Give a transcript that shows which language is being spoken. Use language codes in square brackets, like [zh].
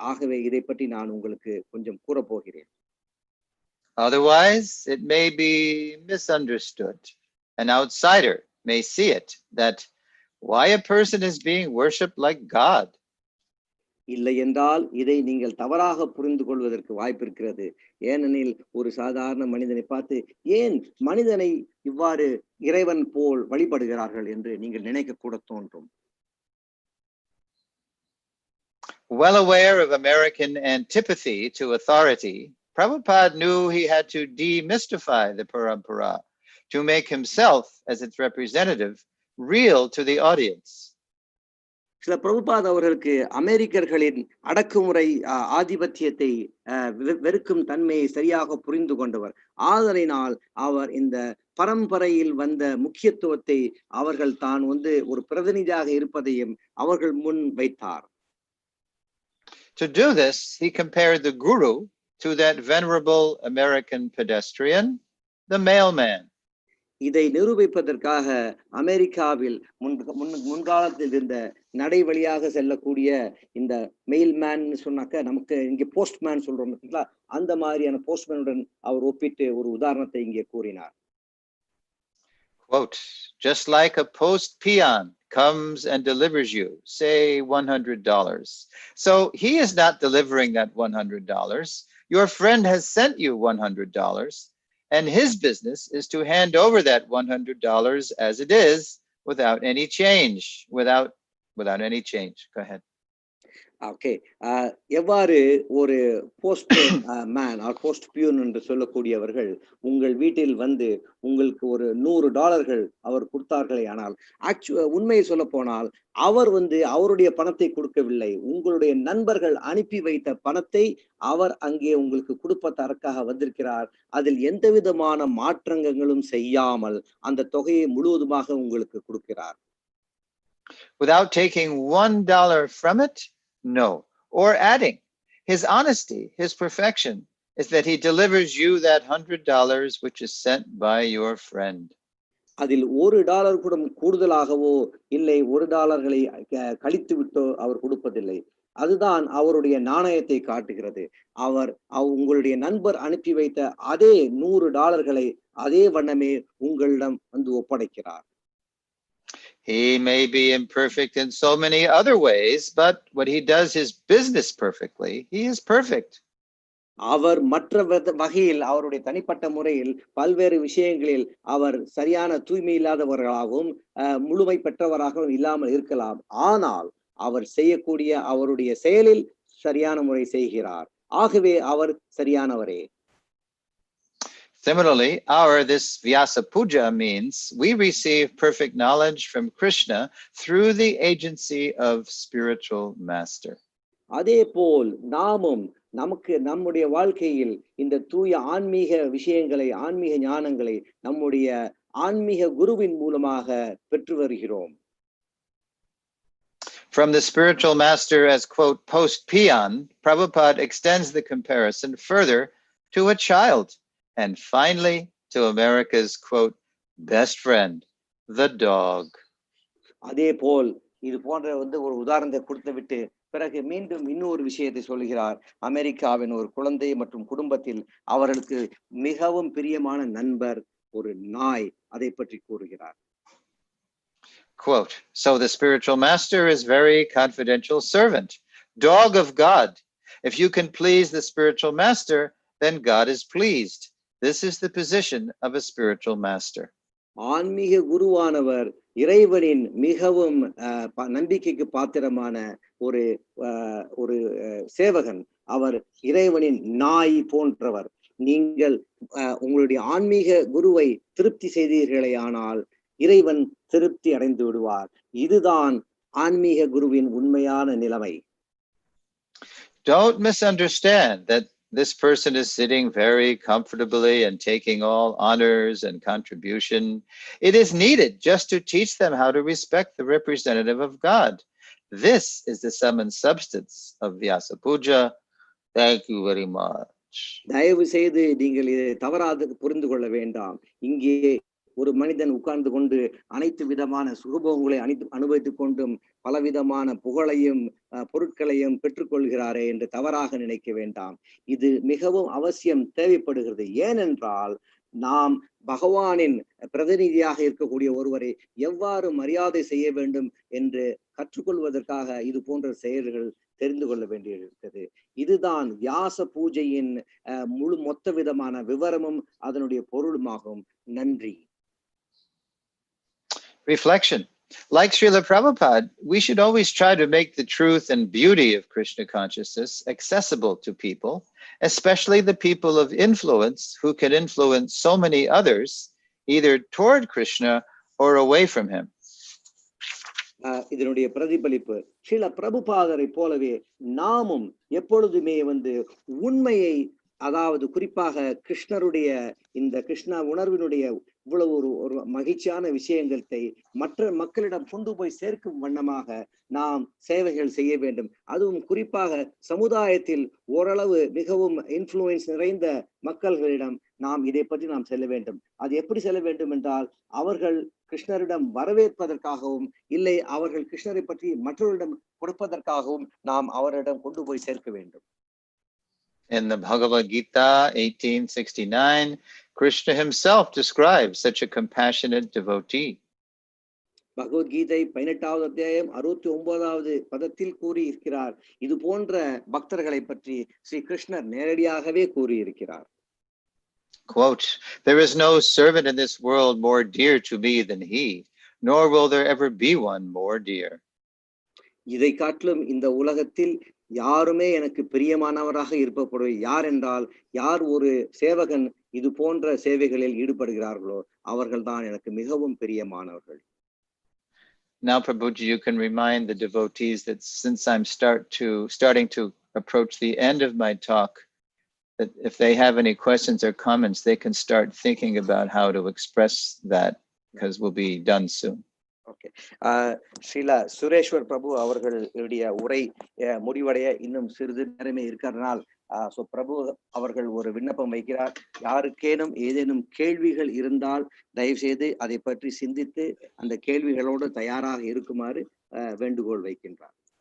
[ta] ஆகவே இதை பற்றி நான் உங்களுக்கு கொஞ்சம் கூறப்போகிறேன். [en] Otherwise, it may be misunderstood. An outsider may see it, that why a person is being worshipped like God. [ta] இல்லை என்றால் இதை நீங்கள் தவறாக புரிந்து கொள்வதற்கு வாய்ப்பு இருக்கிறது. ஏனெனில் ஒரு சாதாரண மனிதனை பார்த்து ஏன் மனிதனை இவ்வாறு இறைவன் போல் வழிபடுகிறார்கள் என்று நீங்கள் நினைக்க கூட தோன்றும். [en] Well aware of American antipathy to authority, Prabhupada knew he had to demystify the parampara to make himself, as its representative, real to the audience. [ta] சில பிரபுபாத் அவர்களுக்கு அமெரிக்கர்களின் அடக்குமுறை ஆதிபத்தியத்தை வெறுக்கும் தன்மையை சரியாக புரிந்து கொண்டவர். ஆதலினால் அவர் இந்த பரம்பரையில் வந்த முக்கியத்துவத்தை அவர்கள் தான் ஒரு பிரதிநிதியாக இருப்பதையும் அவர்கள் முன் வைத்தார். [en] To do this, he compared the guru to that venerable American pedestrian, the mailman. [ta] இதை நிரூபிப்பதற்காக அமெரிக்காவில் முன்காலத்தில் இருந்த நடை வழியாக செல்லக்கூடிய இந்த மெயில்மேன் சொன்னாக்க நமக்கு இங்கே போஸ்ட்மேன் சொல்றோம் பார்த்தீங்களா, அந்த மாதிரியான போஸ்ட்மேனுடன் அவர் ஒப்பிட்டு ஒரு உதாரணத்தை இங்கே கூறினார். [en] Quote, just like a post peon comes and delivers you, say $100. So he is not delivering that $100. Your friend has sent you $100. And his business is to hand over that $100 as it is, without any change, without any change. Go ahead. [ta] Okay, எவ்வாறு ஒரு post man R post peon என்று சொல்லக்கூடியவர்கள் உங்கள் வீட்டில் உங்களுக்கு ஒரு $100 அவர் கொடுத்தார்களே, ஆனால் உண்மையை சொல்ல போனால் அவர் அவருடைய பணத்தை கொடுக்கவில்லை. உங்களுடைய நண்பர்கள் அனுப்பி வைத்த பணத்தை அவர் அங்கே உங்களுக்கு கொடுப்பதற்காக வந்திருக்கிறார். அதில் எந்த விதமான மாற்றங்களும் செய்யாமல் அந்த தொகையை முழுவதுமாக உங்களுக்கு கொடுக்கிறார். [en] Without taking $1 from it? No. Or adding. His honesty, his perfection, is that he delivers you that $100 which is sent by your friend. [ta] அதில் $1 கூட கூடுதலாகவோ இல்லை $1 கழித்து விட்டோ அவர் கொடுப்பதில்லை. அதுதான் அவருடைய நாணயத்தை காட்டுகிறது. அவர் உங்களுடைய நண்பர் அனுப்பி வைத்த அதே $100 அதே வண்ணமே உங்களிடம் ஒப்படைக்கிறார். [en] He may be imperfect in so many other ways, but when he does his business perfectly, he is perfect. [ta] அவர் மற்ற வகையில் அவருடைய தனிப்பட்ட முறையில் பல்வேறு விஷயங்களில் அவர் சரியான தூய்மை இல்லாதவர்களாகவும் முழுமை பெற்றவராகவும் இல்லாமல் இருக்கலாம். ஆனால் அவர் செய்யக்கூடிய அவருடைய செயலில் சரியான முறை செய்கிறார். ஆகவே அவர் சரியானவரே. [en] Similarly, this Vyasa Puja means we receive perfect knowledge from Krishna through the agency of spiritual master. [ta] அதே போல் நாமும் நம்முடைய வாழ்க்கையில் இந்த தூய ஆன்மீக விஷயங்களை, ஆன்மீக ஞானங்களை நம்முடைய ஆன்மீக குருவின் மூலமாக பெற்று வருகிறோம். [en] From the spiritual master as, quote, post peon, Prabhupada extends the comparison further to a child. And finally, to America's, quote, best friend, the dog. [ta] அதே போல் இது போன்ற ஒரு உதாரணத்தை கொடுத்து விட்டு பிறகு மீண்டும் இன்னொரு விஷயத்தை சொல்கிறார். அமெரிக்காவின் ஒரு குழந்தை மற்றும் குடும்பத்தில் அவர்களுக்கு மிகவும் பிரியமான நண்பர் ஒரு நாய், அதை பற்றி கூறுகிறார். [en] Quote, so the spiritual master is very confidential servant, dog of God. If you can please the spiritual master, then God is pleased. This is the position of a spiritual master. [ta] ஆன்மீக குருவானவர் இறைவனின் மிகவும் நம்பிக்கைக்கு பாத்திரமான ஒரு ஒரு சேவகன். அவர் இறைவனின் நாய் போன்றவர். நீங்கள் உங்களுடைய ஆன்மீக குருவை திருப்தி செய்தீர்களே ஆனால் இறைவன் திருப்தி அடைந்து விடுவார். இதுதான் ஆன்மீக குருவின் உண்மையான நிலைமை. [en] Don't misunderstand that this person is sitting very comfortably and taking all honors and contribution. It is needed just to teach them how to respect the representative of God. This is the sum and substance of Vyasa Puja. Thank you very much. [ta] தயவு செய்து நீங்கள் இதை தவறாக புரிந்து கொள்ள வேண்டாம். இங்கே ஒரு மனிதன் உட்கார்ந்து கொண்டு அனைத்து விதமான சுகபோகங்களை அனுபவித்துக் கொண்டும் பலவிதமான புகழையும் பொருட்களையும் பெற்றுக்கொள்கிறாரே என்று தவறாக நினைக்க வேண்டாம். இது மிகவும் அவசியம் தேவைப்படுகிறது. ஏனென்றால் நாம் பகவானின் பிரதிநிதியாக இருக்கக்கூடிய ஒருவரை எவ்வாறு மரியாதை செய்ய வேண்டும் என்று கற்றுக்கொள்வதற்காக இது போன்ற செயல்கள் தெரிந்து கொள்ள வேண்டியிருக்கிறது. இதுதான் வியாச பூஜையின் மொத்த விதமான விவரமும் அதனுடைய பொருளுமாகும். நன்றி. [en] Reflection. Like Srila Prabhupada, we should always try to make the truth and beauty of Krishna consciousness accessible to people, especially the people of influence who can influence so many others, either toward Krishna or away from him. [ta] இதனுடைய பிரதிபலிப்பு ஸ்ரீல பிரபுபாதரை போலவே நாமும் எப்பொழுதுமே உண்மையை, அதாவது குறிப்பாக கிருஷ்ணருடைய இந்த கிருஷ்ண உணர்வினுடைய இவ்வளவு ஒரு மகிழ்ச்சியான விஷயங்களை மற்ற மக்களிடம் கொண்டு போய் சேர்க்கும் வண்ணமாக நாம் சேவைகள் செய்ய வேண்டும். அதுவும் குறிப்பாக சமுதாயத்தில் ஓரளவு மிகவும் இன்ஃப்ளூயன்ஸ் நிறைந்த மக்கள்களிடம் நாம் இதை பற்றி நாம் செல்ல வேண்டும். அது எப்படி செல்ல வேண்டும் என்றால், அவர்கள் கிருஷ்ணரிடம் வரவேற்பதற்காகவும் இல்லை அவர்கள் கிருஷ்ணரை பற்றி மற்றவர்களிடம் கொடுப்பதற்காகவும் நாம் அவரிடம் கொண்டு போய் சேர்க்க வேண்டும். [en] In the Bhagavad Gita 1869, Krishna himself describes such a compassionate devotee. [ta] Bhagavad Gita 18வது அத்தியாயம் 69வது பதத்தில் கூறியிருக்கிறார். இது போன்ற பக்தர்களை பற்றி ஸ்ரீ கிருஷ்ணர் நேரடியாகவே கூறியிருக்கிறார். [en] Quote, there is no servant in this world more dear to me than he, nor will there ever be one more dear. [ta] இதை காட்டிலும் இந்த உலகத்தில் யாருமே எனக்கு பிரியமானவராக இருப்பது யார் என்றால், யார் ஒரு சேவகன் இது போன்ற சேவைகளில் ஈடுபடுகிறார்களோ அவர்கள்தான் எனக்கு மிகவும் பிரியமானவர்கள். [en] Now, Prabhuji, you can remind the devotees that since I'm starting to approach the end of my talk, that if they have any questions or comments, they can start thinking about how to express that, because we'll be done soon. [ta] Okay, Srila Sureswar பிரபு அவர்களுடைய உரை முடிவடைய இன்னும் சிறிது நேரமே இருக்கிறதுனால் பிரபு அவர்கள் ஒரு விண்ணப்பம் வைக்கிறார். யாருக்கேனும் ஏதேனும் கேள்விகள் இருந்தால் தயவு செய்து அதை பற்றி சிந்தித்து அந்த கேள்விகளோடு தயாராக இருக்குமாறு வேண்டுகோள் வைக்கின்றார்.